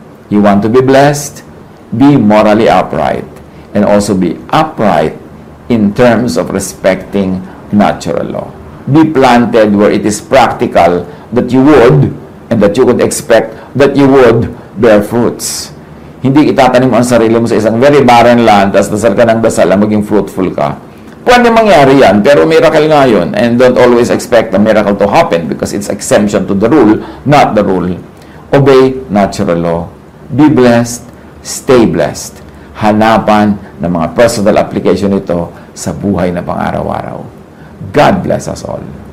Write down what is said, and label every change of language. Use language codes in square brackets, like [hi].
[en] You want to be blessed? Be morally upright. And also be upright in terms of respecting natural law. Be planted where it is practical that you would and that you could expect that you would bear fruits. [tl] Hindi itatanim mo ang sarili mo sa isang [en] very barren land, [tl] tapos dasal ka ng dasal, maging fruitful ka. Pwede mangyari yan, pero miracle nga yun. [en] And don't always expect a miracle to happen because it's exemption to the rule, not the rule. Obey natural law. Be blessed, stay blessed. [tl] Hanapan ng mga personal application ito sa buhay na pang-araw-araw. [en] God bless us all.